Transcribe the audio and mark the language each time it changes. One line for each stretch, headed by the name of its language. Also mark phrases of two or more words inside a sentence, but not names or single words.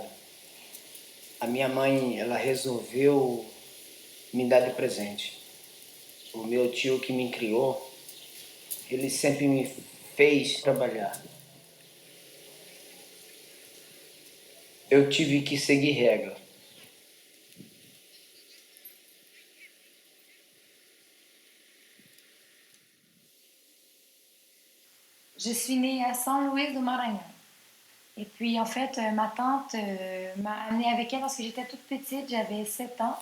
Portuguese: A minha mãe, ela resolveu me dar de presente. O meu tio que me criou, ele sempre me fez trabalhar. Eu tive que seguir regra.
French: Je suis née à San Luis do Maranhão. Et puis en fait, ma tante m'a amenée avec elle lorsque j'étais toute petite, j'avais 7 ans.